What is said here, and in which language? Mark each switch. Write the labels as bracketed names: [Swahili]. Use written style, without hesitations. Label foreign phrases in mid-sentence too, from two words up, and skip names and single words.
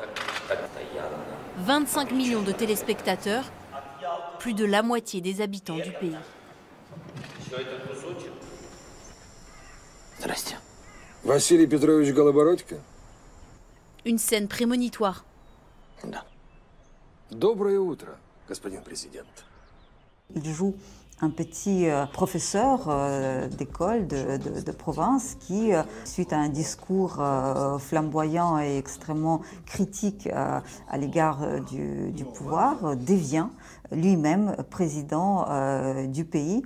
[French] 25 millions de téléspectateurs, plus de la moitié des habitants du pays. [Russian] Василий Петрович Голобородько? [French] Une scène prémonitoire. [Russian] Доброе утро, господин президент. [French] Il joue un petit professeur d'école de province qui, suite à un discours flamboyant et extrêmement critique à l'égard du pouvoir, devient lui-même président du pays.